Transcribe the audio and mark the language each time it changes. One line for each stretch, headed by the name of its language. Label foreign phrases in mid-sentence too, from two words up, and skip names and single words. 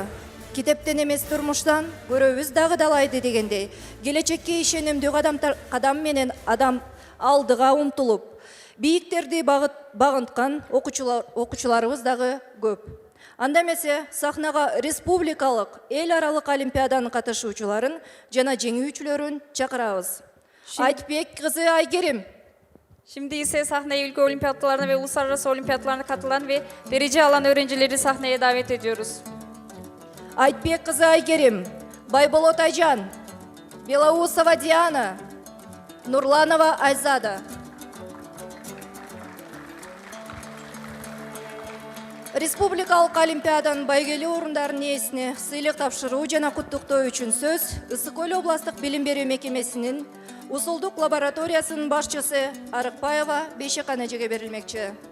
Kyrgyz: Китептен эмес турмуштан көрөбүз дагы далайды дегендей, келечекке ишенимдүү кадам менен адам алдыга умтулуп, бийиктерди багынткан окуучуларыбыз дагы көп. Анда эмесе сахнага республикалык, эл аралык олимпиаданын катышуучуларын жана жеңүүчүлөрүн чакырабыз. Айтбек кызы Айгерим.
Turkish: Şimdi ise sahneye ülke olimpiyatlarına ve uluslararası olimpiyatlarına katılan ve derece alan öğrencileri sahneye davet ediyoruz.
Kyrgyz: Айтбек кызы Айгерим, Байболот Айжан, Белоусова Диана, Нурланова Айзада. Республикалык олимпиаданын байгелүү орундарынын ээсине сыйлык тапшыруу жана куттуктоо үчүн сөз Ысык Көл областык билим берүү мекемесинин Усулдук лабораториясынын башчысы Арыкбаева Бейшекан эжеге берилмекчи.